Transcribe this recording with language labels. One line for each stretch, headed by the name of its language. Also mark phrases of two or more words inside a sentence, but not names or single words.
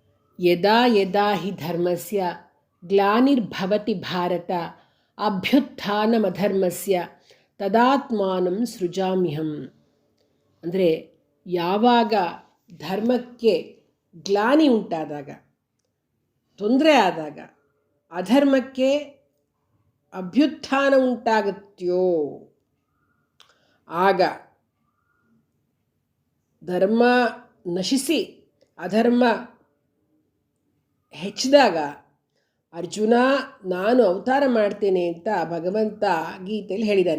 Sanskrit: ಯದಾ ಯದಾ ಹಿ ಧರ್ಮಸ್ಯ ಗ್ಲಾನಿರ್ಭವತಿ ಭಾರತ ಅಭ್ಯುತ್ಥಾನಮಧರ್ಮಸ್ಯ ತದಾತ್ಮಾನಂ ಸೃಜಾಮ್ಯಹಂ.
Kannada: ಅಂದರೆ ಯಾವಾಗ ಧರ್ಮಕ್ಕೆ ಗ್ಲಾನಿ ಉಂಟಾದಾಗ, ತೊಂದರೆ ಆದಾಗ, ಅಧರ್ಮಕ್ಕೆ ಅಭ್ಯುತ್ಥಾನ ಉಂಟಾಗುತ್ತೆಯೋ ಆಗ ಧರ್ಮ ನಶಿಸಿ ಅಧರ್ಮ ಹೆಚ್ಚಿದಾಗ ಅರ್ಜುನ ನಾನು ಅವತಾರ ಮಾಡ್ತೇನೆ ಅಂತ ಭಗವಂತ ಗೀತೆಯಲ್ಲಿ ಹೇಳಿದ್ದಾನೆ.